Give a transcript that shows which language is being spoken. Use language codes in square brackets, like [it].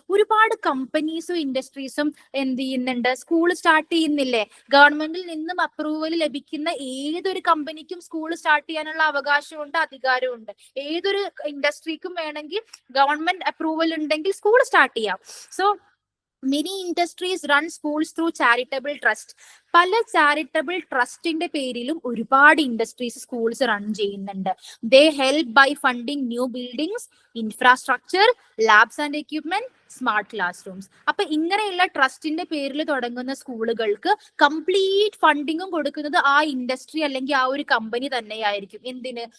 [ml] ഒരുപാട് കമ്പനീസും ഇൻഡസ്ട്രീസും എന്ത് ചെയ്യുന്നുണ്ട്? സ്കൂൾ സ്റ്റാർട്ട് ചെയ്യുന്നില്ലേ? ഗവൺമെന്റിൽ നിന്നും അപ്രൂവൽ ലഭിക്കുന്ന ഏതൊരു കമ്പനിക്കും സ്കൂൾ സ്റ്റാർട്ട് ചെയ്യാനുള്ള അവകാശമുണ്ട്, അധികാരമുണ്ട്. ഏതൊരു ഇൻഡസ്ട്രിക്കും വേണമെങ്കിൽ ഗവൺമെന്റ് അപ്രൂവൽ ഉണ്ടെങ്കിൽ സ്കൂൾ സ്റ്റാർട്ട് ചെയ്യാം. [en] So many industries run schools through charitable trust. [ml] പല ചാരിറ്റബിൾ ട്രസ്റ്റിന്റെ പേരിലും ഒരുപാട് ഇൻഡസ്ട്രീസ് സ്കൂൾസ് റൺ ചെയ്യുന്നുണ്ട്. [en] They help by funding new buildings, infrastructure, labs and equipment, smart class rooms. [ml] അപ്പൊ ഇങ്ങനെയുള്ള ട്രസ്റ്റിന്റെ പേരിൽ തുടങ്ങുന്ന സ്കൂളുകൾക്ക് കംപ്ലീറ്റ് ഫണ്ടിങ്ങും കൊടുക്കുന്നത് ആ ഇൻഡസ്ട്രി അല്ലെങ്കിൽ ആ ഒരു കമ്പനി തന്നെയായിരിക്കും. എന്തിന്?